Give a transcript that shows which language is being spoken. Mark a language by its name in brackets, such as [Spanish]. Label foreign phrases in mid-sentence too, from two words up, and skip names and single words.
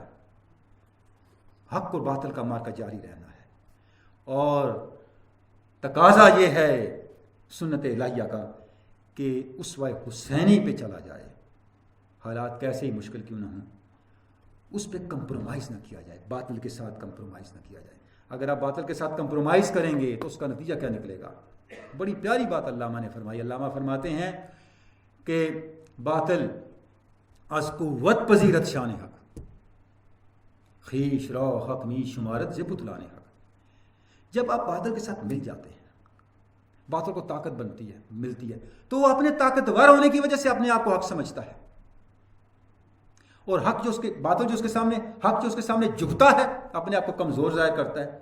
[Urdu] حق اور باطل کا مارکا جاری رہنا ہے، اور تقاضا یہ ہے سنت الہیہ کا کہ اسوہ حسینی پہ چلا جائے. حالات کیسے ہی مشکل کیوں نہ ہوں، اس پہ کمپرومائز نہ کیا جائے، باطل کے ساتھ کمپرومائز نہ کیا جائے. اگر آپ باطل کے ساتھ کمپرومائز کریں گے تو اس کا نتیجہ کیا نکلے گا؟ بڑی پیاری بات علامہ نے فرمائی. علامہ فرماتے ہیں کہ [Persian] باطل از قوت پذیرت شان حق، خیش را حق می شمارت ز بطلان حق. [Urdu] جب آپ باطل کے ساتھ مل جاتے ہیں، باطل کو طاقت بنتی ہے، ملتی ہے، تو وہ اپنے طاقتور ہونے کی وجہ سے اپنے آپ کو حق سمجھتا ہے، اور حق جو اس کے باطل جو اس کے سامنے حق جو اس کے سامنے جھکتا ہے اپنے آپ کو کمزور ظاہر کرتا ہے.